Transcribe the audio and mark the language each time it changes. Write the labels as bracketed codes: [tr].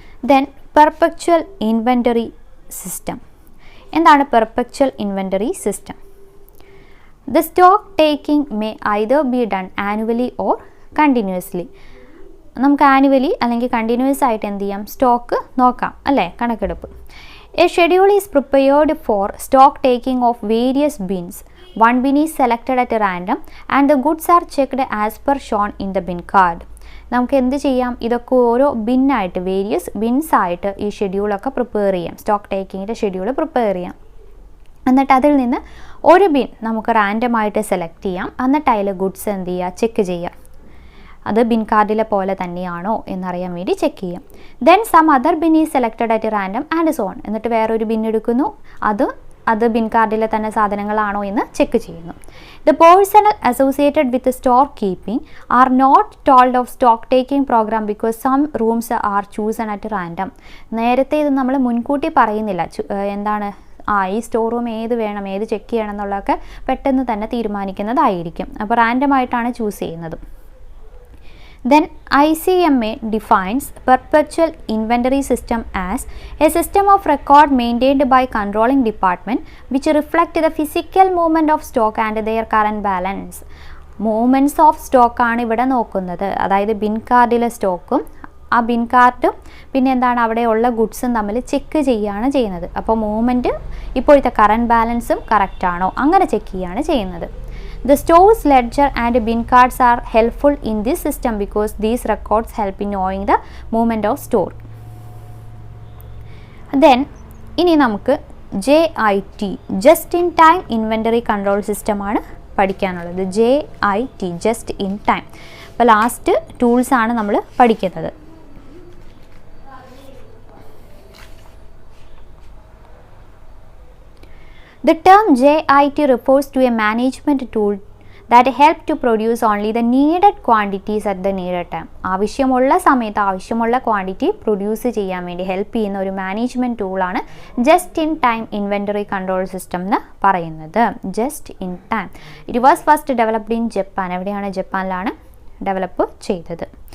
[ml] Then perpetual inventory system. എന്താണ് perpetual inventory system? [en] The stock taking may either be done annually or continuously. [ml] നമുക്ക് annually അല്ലെങ്കിൽ continuous ആയിട്ട് എന്ത് ചെയ്യാം? Stock നോക്കാം അല്ലേ, കണക്കെടുപ്പ്. [en] A schedule is prepared for stock taking of various bins. One bin is selected at random and the goods are checked as per shown in the bin card. [ml] നമുക്ക് എന്ത് ചെയ്യാം? ഇതൊക്കെ ഓരോ ബിന്നായിട്ട്, വേരിയസ് ബിൻസ് ആയിട്ട് ഈ ഷെഡ്യൂളൊക്കെ പ്രിപ്പയർ ചെയ്യാം. സ്റ്റോക്ക് ടേക്കിങ്ങിൻ്റെ ഷെഡ്യൂൾ പ്രിപ്പയർ ചെയ്യാം. എന്നിട്ട് അതിൽ നിന്ന് ഒരു ബിൻ നമുക്ക് റാൻഡമായിട്ട് സെലക്ട് ചെയ്യാം. എന്നിട്ട് അതിൽ ഗുഡ്സ് എന്ത് ചെയ്യുക? ചെക്ക് ചെയ്യുക. അത് ബിൻ കാർഡിലെ പോലെ തന്നെയാണോ എന്നറിയാൻ വേണ്ടി ചെക്ക് ചെയ്യാം. [en] Then some other bin is selected at random and so on. [ml] എന്നിട്ട് വേറൊരു ബിൻ എടുക്കുന്നു, അത് ബിൻ കാർഡിലെ തന്നെ സാധനങ്ങളാണോ എന്ന് ചെക്ക് ചെയ്യുന്നു. [en] The personnel associated with store keeping are not told of stock taking programme because some rooms are chosen at random. [ml] നേരത്തെ ഇത് നമ്മൾ മുൻകൂട്ടി പറയുന്നില്ല. എന്താണ് ഈ സ്റ്റോർ റൂം ഏത് വേണം, ഏത് ചെക്ക് ചെയ്യണം എന്നുള്ളതൊക്കെ പെട്ടെന്ന് തന്നെ തീരുമാനിക്കുന്നതായിരിക്കും. അപ്പോൾ റാൻഡമായിട്ടാണ് ചൂസ് ചെയ്യുന്നത്. [en] Then ICMA defines perpetual inventory system as a system of record maintained by controlling department which reflect the physical movement of stock and their current balance. [ml] Movements of സ്റ്റോക്കാണ് ഇവിടെ നോക്കുന്നത്. അതായത് ബിൻ കാർഡിലെ സ്റ്റോക്കും ആ ബിൻ കാർഡും പിന്നെ എന്താണ് അവിടെയുള്ള ഗുഡ്സും തമ്മിൽ ചെക്ക് ചെയ്യുകയാണ് ചെയ്യുന്നത്. അപ്പോൾ മൂവ്മെൻറ്റ് ഇപ്പോഴത്തെ കറണ്ട് ബാലൻസും കറക്റ്റാണോ അങ്ങനെ ചെക്ക് ചെയ്യുകയാണ് ചെയ്യുന്നത്. [en] The store's ledger and bin cards are helpful in this system because these records help in knowing the movement of store. [ml] Then ഇനി നമുക്ക് JIT Just in Time Inventory Control System ആണ് പഠിക്കാനുള്ളത്. JIT, just in time. അപ്പോൾ last ടൂൾസാണ് നമ്മൾ പഠിക്കുന്നത്. [en] The term JIT refers to a management tool that help to produce only the needed quantities at the needed time. [ml] ആവശ്യമുള്ള സമയത്ത് ആവശ്യമുള്ള quantity produce ചെയ്യാൻ വേണ്ടി ഹെൽപ്പ് ചെയ്യുന്ന ഒരു മാനേജ്മെൻറ്റ് ടൂളാണ് just in time inventory control system എന്ന് പറയുന്നത്. Just in time. [en] It was first developed in Japan. [ml] എവിടെയാണ്? ജപ്പാനിലാണ് ഡെവലപ്പ് ചെയ്തത്.